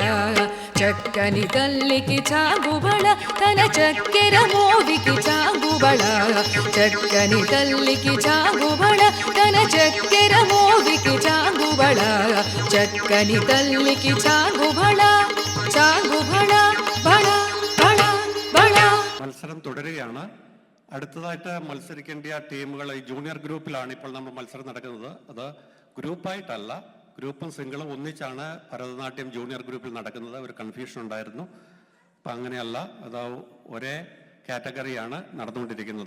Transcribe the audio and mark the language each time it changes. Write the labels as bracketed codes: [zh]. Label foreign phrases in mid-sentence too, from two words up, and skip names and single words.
[te] చక్కని తల్లికి చాంగుబళ, తన చక్కెర మోవికి చాంగుబళ. చక్కని తల్లికి చాంగుబళ, తన చక్కెర మోవికి చాంగుబళ. చక్కని తల్లికి చాంగుబళ, చాంగుబళ, బళ, బళ బళ. [ml] മത്സരം തുടരുകയാണ്. അടുത്തതായിട്ട് മത്സരിക്കേണ്ട ടീമുകൾ ഈ ജൂനിയർ ഗ്രൂപ്പിലാണ് ഇപ്പോൾ നമ്മൾ മത്സരം നടക്കുന്നത്. അത് ഗ്രൂപ്പായിട്ടല്ല, ഗ്രൂപ്പും സിംഗിളും ഒന്നിച്ചാണ് ഭരതനാട്യം ജൂനിയർ ഗ്രൂപ്പിൽ നടക്കുന്നത്. ഒരു കൺഫ്യൂഷൻ ഉണ്ടായിരുന്നു. അപ്പം അങ്ങനെയല്ല, അത് ഒരേ കാറ്റഗറിയാണ് നടന്നുകൊണ്ടിരിക്കുന്നത്.